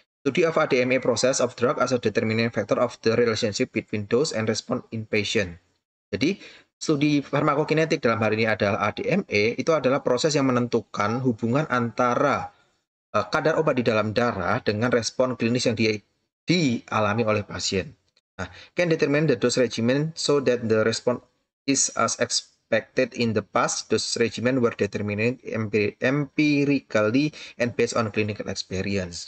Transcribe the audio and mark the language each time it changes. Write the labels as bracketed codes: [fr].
[en] Study of ADME process of drug as a determining factor of the relationship between dose and response in patient. [id] Jadi, studi farmakokinetik dalam hal ini adalah ADME, itu adalah proses yang menentukan hubungan antara kadar obat di dalam darah dengan respon klinis yang dialami oleh pasien. [en] Nah, can determine the dose regimen so that the response is as expected in the past. Dose regimen were determined empirically and based on clinical experience.